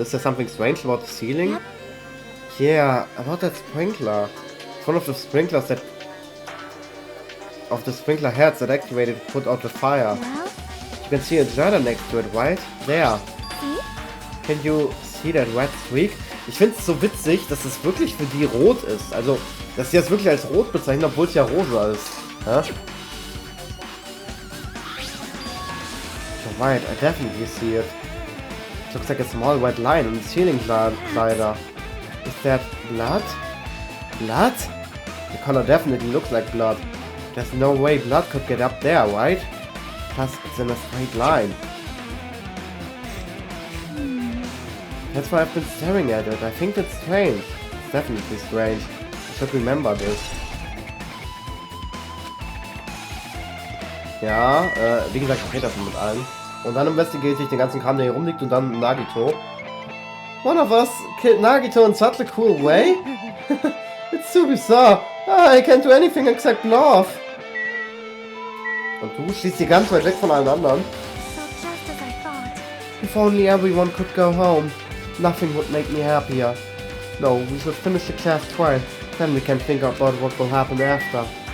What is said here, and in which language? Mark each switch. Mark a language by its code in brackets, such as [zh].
[en] Is there something strange about the ceiling? Yep. Yeah, about that sprinkler. It's one of the sprinklers that... of the sprinkler heads that activated to put out the fire. Well? You can see a ladder next to it, right? There. See? Can you see that red streak? [de] Ich finde es so witzig, dass es wirklich für die rot ist. Also, dass sie das wirklich als rot bezeichnen, obwohl es ja rosa ist. Ja? [en] Right, I definitely see it. It looks like a small white line on the ceiling slider. Is that blood? Blood? The color definitely looks like blood. There's no way blood could get up there, right? Plus, it's in a straight line. That's why I've been staring at it. I think that's strange. It's definitely strange. I should remember this. [de] Ja, wie gesagt, ich rede davon mit allen. Und dann investigate ich den ganzen Kram, der hier rumliegt, und dann Nagito. [en] One of us killed Nagito in such a cool way? It's so bizarre. I can't do anything except laugh. [de] Und du schließt die ganz weit weg von allen anderen. [en] So just as I thought. If only everyone could go home. Nothing would make me happier. No, we should finish the class trial. Then we can think about what will happen after.